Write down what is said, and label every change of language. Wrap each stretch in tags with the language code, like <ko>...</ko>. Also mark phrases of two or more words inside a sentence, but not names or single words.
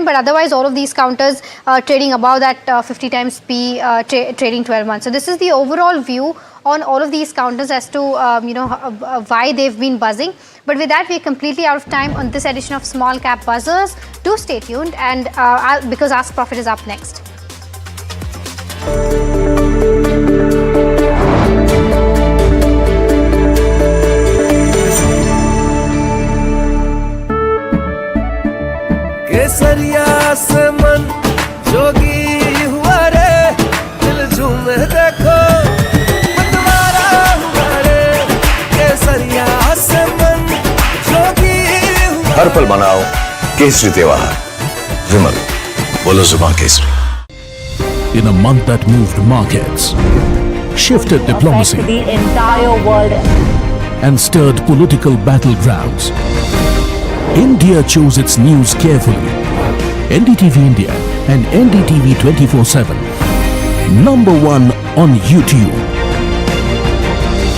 <en>But otherwise, all of these counters trading above that 50 times P, trading 12 months. So this is the overall view on all of these counters as to why they've been buzzing. But with that, we're completely out of time on this edition of Small Cap Buzzers. Do stay tuned, and because Ask Profit is up next.</en> <hi>केसरिया से मन जोगी हुआ रे दिल झूमे देखो मतवारा हुआ रे केसरिया से मन जोगी हुआ हर पल मनाओ केसरी त्योहार विमल बोलो जुबान केसरी.</hi> <en>In a month that moved markets, shifted diplomacy, the entire world, and stirred political battlegrounds, India chose its news carefully. NDTV India and NDTV 24/7, #1 on YouTube.</en>